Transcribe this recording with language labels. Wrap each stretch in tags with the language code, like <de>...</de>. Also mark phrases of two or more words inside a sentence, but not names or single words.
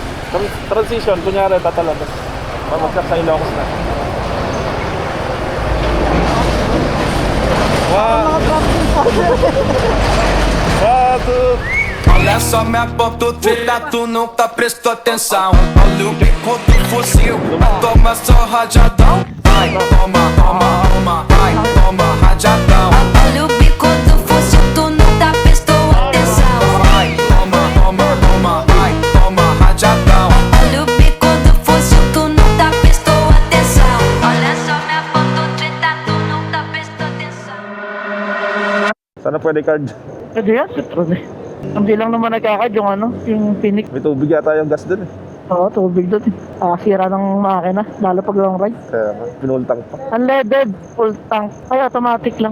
<tl>Transition, kunyari tatalan. Mamagsak sa Ilocos na.</tl> <pt>Olha só minha ponto treta, tu nunca prestou atenção. Olha o bico do fuzil, toma só rajadão. Vai, toma, toma, toma, vai, toma rajadão. Olha o bico do fuzil, tu nunca prestou atenção. Vai, toma, toma, toma, vai, toma rajadão. Olha o bico do fuzil, tu nunca prestou atenção. Olha só minha ponto treta, tu nunca prestou atenção.</pt> <tl>Sana pwede card. Pwede yan, petrol eh. Hindi lang naman nagkakad yung ano, yung Phoenix. May tubig yata yung gas dun eh. Oo, tubig doon eh. Sira ng makina, lalo pag</tl> <en>long ride.</en> <tl>Kaya pinultang pa.</tl> <en>Unleaded, full tank.</en> <tl>Ay, automatic lang.</tl>